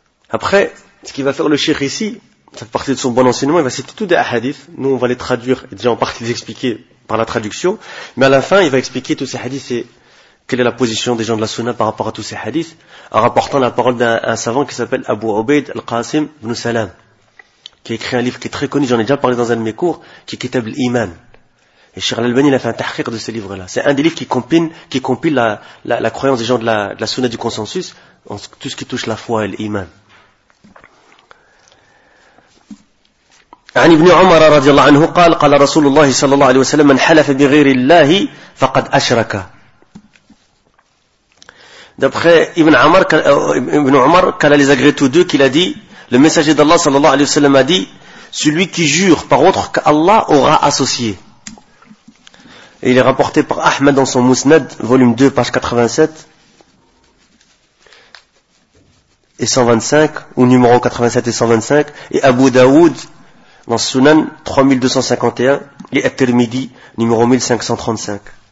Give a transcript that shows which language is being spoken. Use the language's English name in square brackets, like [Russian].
[French] Après, ce qu'il va faire le cheikh ici, ça fait partie de son bon enseignement, il va citer tous des hadiths, nous on va les traduire et déjà en partie les expliquer par la traduction, mais à la fin il va expliquer tous ces hadiths et quelle est la position des gens de la Sunna par rapport à tous ces hadiths, en rapportant la parole d'un savant qui s'appelle Abu Ubaid al-Qasim ibn Salam, qui a écrit un livre qui est très connu, j'en ai déjà parlé dans un de mes cours, qui est Kitab al-Iman. Et Cheikh Al-Albani a fait un tahqiq de ce livre-là. C'est un des livres qui compile la croyance des gens de la Sunna du consensus, en tout ce qui touche la foi et l'Iman. [Arabic] عن ابن عمر رضي الله عنه قال قال رسول الله صلى الله عليه وسلم من حلف بغير الله فقد أشرك. [French] D'après Ibn Omar, qu'Allah les agrée tous deux, qu'il a dit, le messager d'Allah sallallahu alayhi wa sallam a dit, celui qui jure par autre qu'Allah aura associé. Et il est rapporté par Ahmed dans son Musnad, volume 2, page 87, et 125, ou numéro 87 et 125, et Abu Daoud dans Sunan 3251, et At-Tirmidhi, numéro 1535.